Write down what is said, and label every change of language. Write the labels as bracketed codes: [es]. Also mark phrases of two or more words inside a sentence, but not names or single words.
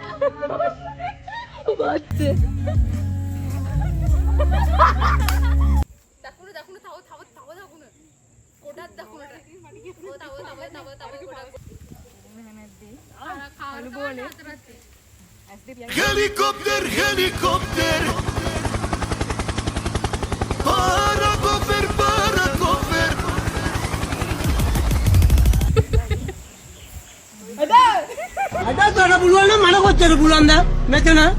[si] what? දකුණු තව දකුණු. ගොඩක් දකුණට. තව ගොඩක්. කාලු බෝලේ. [en] Helikopter, helikopter. Parakofer, parakofer. [si] අද තොර පුළුවන් නම් මට කොච්චර පුළුවන්ද මෙතන